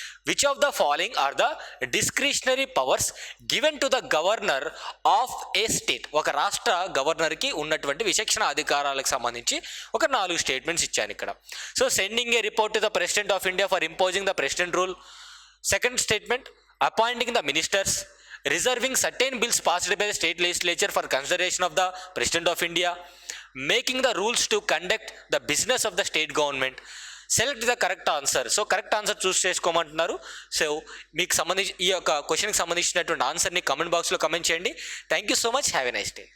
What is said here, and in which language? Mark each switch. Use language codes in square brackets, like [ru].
[en] Which of the following are the discretionary powers given to the governor of a state. [te] ఒక రాష్ట్ర గవర్నర్కి ఉన్నటువంటి విచక్షణ అధికారాలకు సంబంధించి ఒక 4 స్టేట్మెంట్స్ ఇచ్చాను ఇక్కడ. [en] So sending a report to the president of India for imposing the president rule. Second statement, appointing the ministers. Reserving certain bills passed by the state legislature for consideration of the President of India. Making the rules to conduct the business of the state government. Select the correct answer. So correct answer choose చేసుకోమంటున్నారు. [te] So మీకు సంబంధించి ఈ యొక్క క్వశ్చన్కి సంబంధించినటువంటి ఆన్సర్ని comment బాక్స్లో comment చేయండి. [en] Thank you so much. Have a nice day.